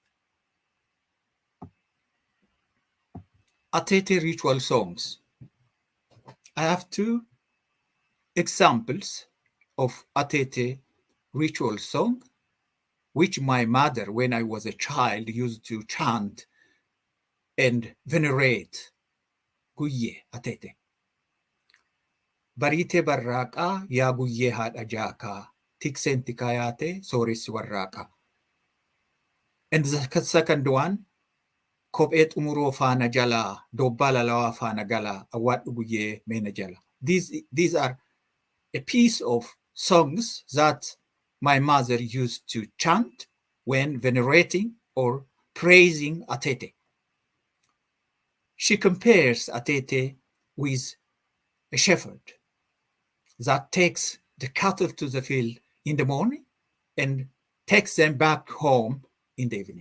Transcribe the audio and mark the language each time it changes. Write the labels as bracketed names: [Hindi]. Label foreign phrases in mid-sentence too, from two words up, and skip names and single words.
[English] Atete ritual songs. I have two examples of Atete ritual song, which my mother, when I was a child, used to chant and venerate Guyye Atete. [Oromo] bariitee barraaqaa yaa guyyee haadha jaakaa tikseen tikaa yaate sooressi warraaqaa. [English] And the second one, [Oromo] kophee xumuroo faana jalaa dobbaa lalawaa faana galaa awwaadhu guyyee meena jala. [English] These are a piece of songs that my mother used to chant when venerating or praising Atete. She compares Atete with a shepherd that takes the cattle to the field in the morning and takes them back home in the evening.